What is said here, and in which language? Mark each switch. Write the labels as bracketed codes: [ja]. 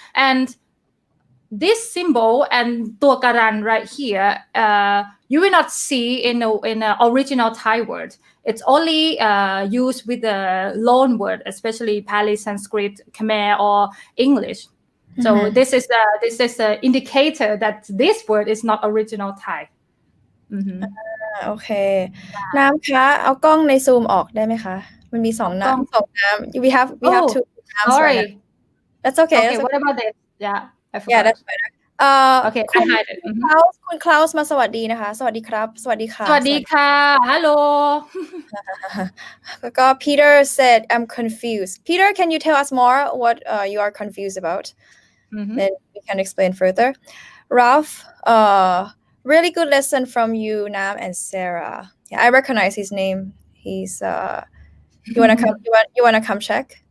[en] And this symbol and ตัวการัน right here you will not see in a original Thai word. It's only used with the loan word, especially Pali, Sanskrit, Khmer, or English. So this is the indicator that this word is not original Thai. [th] โอเคน้ำคะเอากล้องในซูมออกได้ไหมคะมันมี2น้ำ [en] we have two names right now. That's okay. Okay, what about this? Yeah, I forgot. Yeah, that's better. Okay, I hide it. [th] คุณคลาวส์มาสวัสดีนะคะสวัสดีครับสวัสดีค่ะ สวัสดีค่ะ Hello. [en] แล้วก็ Peter said I'm confused. Peter, can you tell us more what you are confused about? Then we can explain further. Ralph, really good lesson from you, Nam and Sarah. Yeah, I recognize his name. He's you wanna come you wanna come check?